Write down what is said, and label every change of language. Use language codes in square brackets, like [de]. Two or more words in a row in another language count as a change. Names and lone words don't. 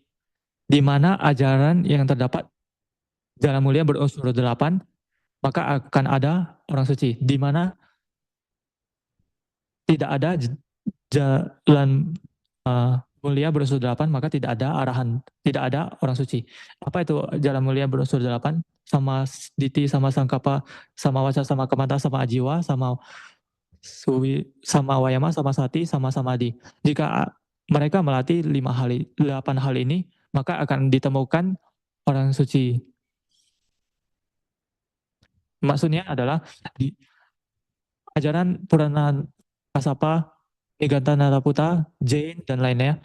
[id] Di mana ajaran yang terdapat jalan mulia berunsur 8, maka akan ada orang suci. Di mana tidak ada jalan mulia berunsur 8, maka tidak ada arahan, tidak ada orang suci. Apa itu jalan mulia berunsur 8? [pi] Sama diti, sama sangkapa, sama waca, sama kamanta, sama ajiwa, sama wayama, sama sati, sama samadhi. [id] Jika mereka melatih 8 hal ini, maka akan ditemukan orang suci. Maksudnya adalah di ajaran Purana Kassapa, Meganta Naraputa, Jain, dan lainnya.